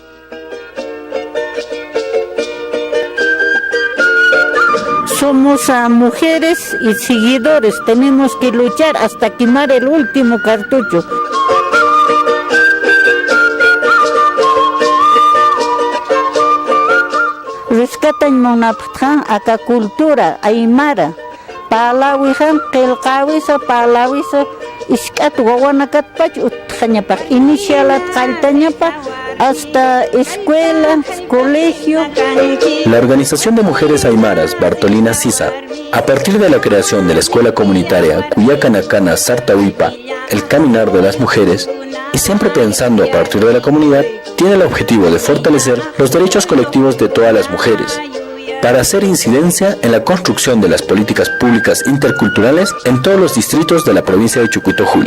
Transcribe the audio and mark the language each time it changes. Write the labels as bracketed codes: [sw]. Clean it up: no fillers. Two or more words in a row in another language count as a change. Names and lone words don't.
[es] Somos mujeres y seguidores, tenemos que luchar hasta quemar el último cartucho. [ay] Rescatan monaptjan acá [es] cultura aymara, [ay] palawijan, qilqawisa, palawisa, iskat wawanakatpach utjañapaj, inicialat qaltañapaj, [es] hasta escuela, colegio. La Organización de Mujeres Aymaras Bartolina Sisa, a partir de la creación de la escuela comunitaria Cuyacanacana Sartahuipa, el caminar de las mujeres, y siempre pensando a partir de la comunidad, tiene el objetivo de fortalecer los derechos colectivos de todas las mujeres, para hacer incidencia en la construcción de las políticas públicas interculturales en todos los distritos de la provincia de Chucuito Juli.